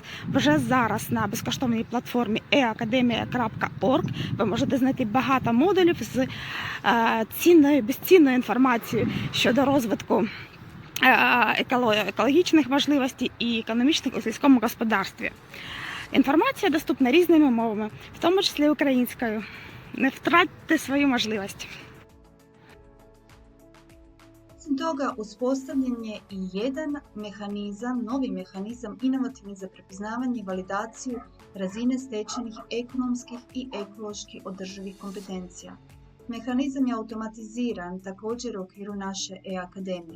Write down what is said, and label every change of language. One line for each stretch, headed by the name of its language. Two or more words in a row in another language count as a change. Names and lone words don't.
Ukrainian: Вже зараз на безкоштовній платформі e-akademia.org ви можете знайти багато модулів з безцінною інформацією щодо розвитку екологічних можливостей і економічних у сільському господарстві. Інформація доступна різними мовами, в тому числі українською. Не втратьте свою можливість.
Croatian: Osim toga, uspostavljen je i jedan mehanizam, novi mehanizam inovativni za prepoznavanje i validaciju razine stečenih ekonomskih i ekološki održivih kompetencija. Mehanizam je automatiziran također u okviru naše e-akademije.